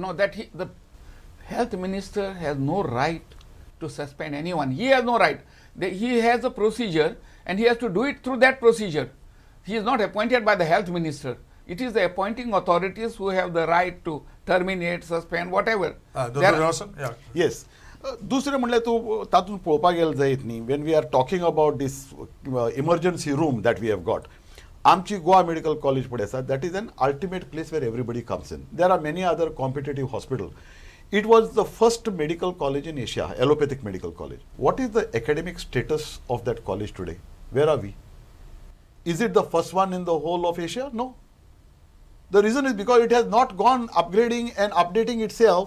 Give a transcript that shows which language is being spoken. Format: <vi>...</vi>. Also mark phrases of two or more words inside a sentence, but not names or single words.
<en>No, that the health minister has no right to suspend anyone. He has no right. He has a procedure and he has to do it through that procedure. He is not appointed by the health minister. It is the appointing authorities who have the right to terminate, suspend, whatever. Dr. Jorson? Yeah. Yes.</en> <kok>दुसरे म्हणले तूं तातूंत पळोवपाक गेले जायत न्ही,</kok> <en>when we are talking about this emergency room that we have got.</en> <kok>आमची गोवा मेडिकल कॉलेज पळय आसा,</kok> <en>that is an ultimate place where everybody comes in. There are many other competitive hospitals. It was the first medical college in Asia, allopathic medical college. What is the academic status of that college today? Where are we? Is it the first one in the whole of Asia? No. The reason is because it has not gone upgrading and updating itself.</en>